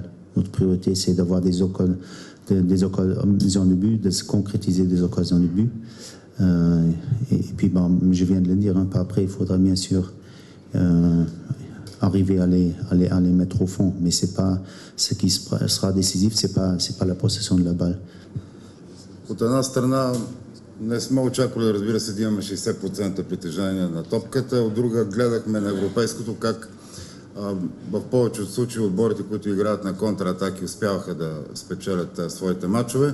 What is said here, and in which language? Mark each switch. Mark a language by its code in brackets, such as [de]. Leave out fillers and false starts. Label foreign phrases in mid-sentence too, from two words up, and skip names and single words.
[fr] Notre priorité, c'est d'avoir des occasions de but, de se concrétiser des occasions de but. Et puis puis, je viens de le dire, pas après, il faudra bien sûr arriver à les mettre au fond. Mais c'est pas ce qui sera décisif, c'est pas la possession de la balle. [bg] От една страна не сме очаквали, разбира се, да имаме 60% притежание на топката. От друга гледахме на европейското как в повече от случаи отборите, които играят на контратаки, успяваха да спечелят своите матчове.